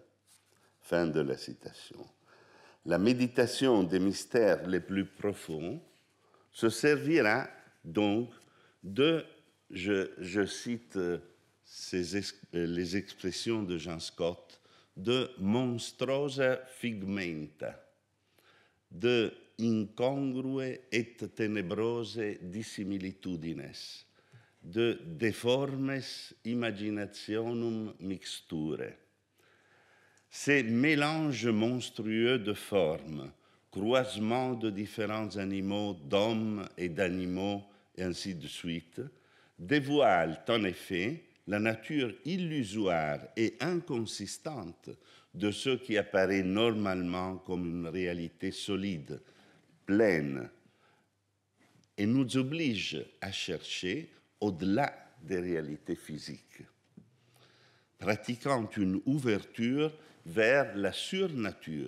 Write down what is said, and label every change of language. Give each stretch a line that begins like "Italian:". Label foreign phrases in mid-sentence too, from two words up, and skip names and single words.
French: Fin de la citation. La méditation des mystères les plus profonds se servira donc de, je cite les expressions de Jean Scott, de
Latin: monstrosa figmenta,
French: de
Latin: incongrue et tenebrose dissimilitudines,
French: de
Latin: deformes imaginationum mixture.
French: Ces mélanges monstrueux de formes, croisements de différents animaux, d'hommes et d'animaux, et ainsi de suite, dévoilent en effet la nature illusoire et inconsistante de ce qui apparaît normalement comme une réalité solide, pleine, et nous obligent à chercher au-delà des réalités physiques, pratiquant une ouverture vers la surnature.